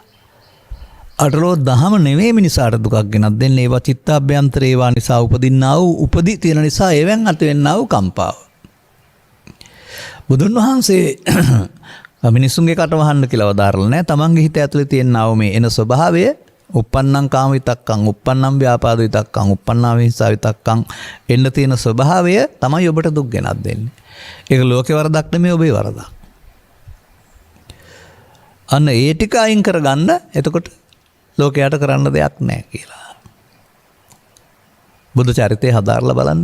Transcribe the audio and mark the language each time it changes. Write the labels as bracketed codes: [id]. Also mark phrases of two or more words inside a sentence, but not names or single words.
[si] අටලෝ දහම නෙවෙයි මිනිසාට දුකක් ගෙනත් දෙන්නේ. ඒවා චිත්තාභ්‍යන්තරේ ඒවා නිසා උපදින්නා වූ උපදි තියෙන නිසා ඒවෙන් ඇතිවෙන්නා වූ කම්පාව. බුදුන් වහන්සේ මිනිසුන්ගේ කට වහන්න කියලා වදාරලා නැහැ. තමන්ගේ හිත ඇතුලේ තියෙනා වූ මේ එන ස්වභාවය [pi] uppannam කාම විතක්කං, uppannam ව්‍යාපාද විතක්කං, uppannam විහිංසා විතක්කං [si] එන්න තියෙන ස්වභාවය තමයි ඔබට දුක් ගෙනත් දෙන්නේ. ඒක ලෝකේ වරදක් නෙමෙයි ඔබේ වරදක්. අන්න ඒ ටික අයින් කරගන්න එතකොට ලෝකයට කරන්න දෙයක් නැහැ කියලා. බුදු චරිතය හදාarලා බලන්න.